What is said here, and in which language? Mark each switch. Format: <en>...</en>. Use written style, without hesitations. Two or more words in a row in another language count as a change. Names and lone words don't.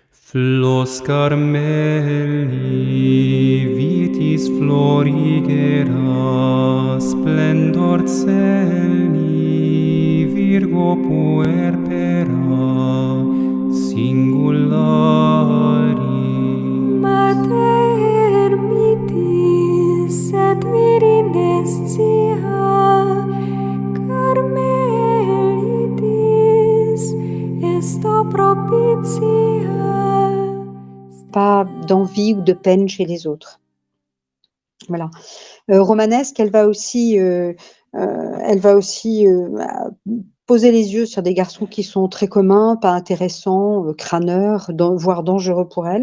<la>Flos Carmeli, vitis florigera, splendor celi, Virgo puerpera, singulari. Mater mitis et virines cia, Carmelitis, esto propitia.</la> <fr>Pas d'envie ou de peine chez les autres. Voilà. Romanesque, elle va aussi poser les yeux sur des garçons qui sont très communs, pas intéressants, crâneurs, voire dangereux pour elle.</fr>